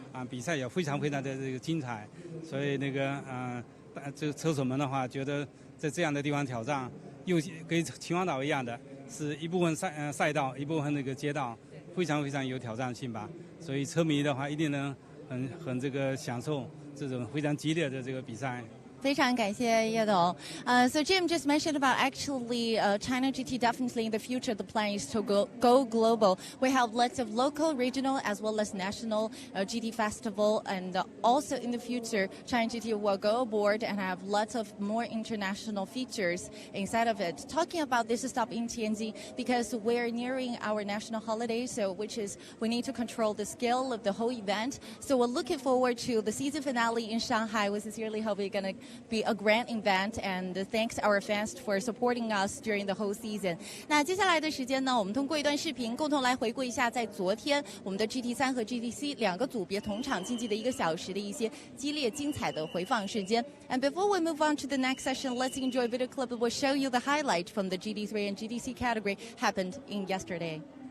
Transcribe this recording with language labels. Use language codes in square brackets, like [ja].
[zh] 比赛也非常的这个精彩，所以这个车手们的话，觉得在这样的地方挑战，又跟秦皇岛一样的，是一部分赛道，一部分那个街道，非常有挑战性吧。所以车迷的话，一定能很这个享受这种非常激烈的这个比赛。非常感谢叶董。 [en] So Jim just mentioned about actually China GT definitely in the future the plan is to go global. We have lots of local, regional as well as national GT festival, and also in the future China GT will go aboard and have lots of more international features inside of it. Talking about this stop in Tianjin because we're nearing our national holiday, so which is we need to control the scale of the whole event. So we're looking forward to the season finale in Shanghai. We sincerely hope we're going to be a grand event, and thanks our fans for supporting us during the whole season. [zh] 那接下来的时间呢，我们通过一段视频共同来回顾一下在昨天我们的 GT3 和 GTC 2个组别同场竞技的1个小时的一些激烈精彩的回放瞬间。 [en] And before we move on to the next session, let's enjoy a video clip that will show you the highlight from the GT3 and GTC category happened in yesterday.